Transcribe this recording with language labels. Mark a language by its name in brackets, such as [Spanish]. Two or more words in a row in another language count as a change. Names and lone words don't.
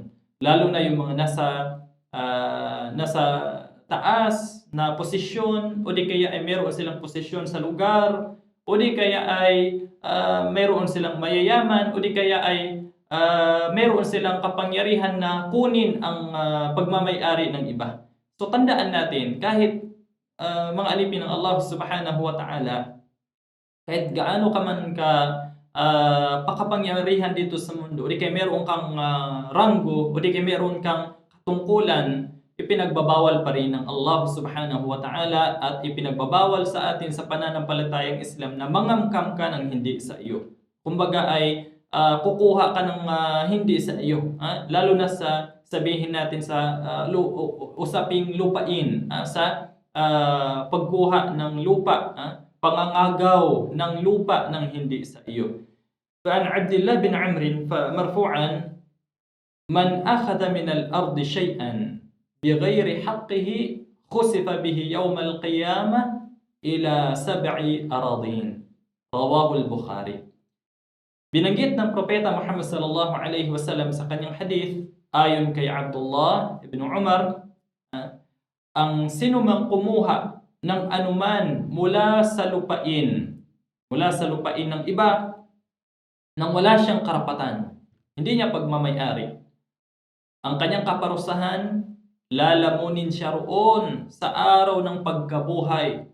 [Filipino] Lalo na yung mga nasa taas na posisyon o di kaya ay meron silang posisyon sa lugar o di kaya ay meron silang mayayaman o di kaya ay meron silang kapangyarihan na kunin ang pagmamay-ari ng iba. So tandaan natin, kahit mga alipin ng Allah [Arabic] سبحانه وتعالى, [Filipino] kahit gaano ka man pakapangyarihan dito sa mundo, o di kaya meron kang ranggo, o di kaya meron kang katungkulan, ipinagbabawal pa rin ng Allah [Arabic] سبحانه وتعالى [Filipino] at ipinagbabawal sa atin sa pananampalatayang Islam na mangamkam ka ng hindi sa iyo. Kumbaga ay kukuha ka ng hindi sa iyo, lalo na sa sabihin natin sa usaping lupain, sa pagkuha ng lupa, pangangagaw ng lupa ng hindi sa iyo. [Arabic] فعن عبد الله بن عمرو مرفوعا من أخذ من الأرض شيئا بغير حقه خسف به يوم القيامة إلى 7 أرضين. رواه البخاري. [Filipino] Binanggit ng propeta Muhammad [Arabic] صلى الله عليه وسلم [Filipino] sa kanyang hadith, ayon kay Abdullah ibn Umar, ang sinumang kumuha ng anuman mula sa lupain ng iba nang wala siyang karapatan, hindi niya pagmamay-ari, ang kanyang kaparusahan, lalamunin siya roon sa araw ng pagkabuhay.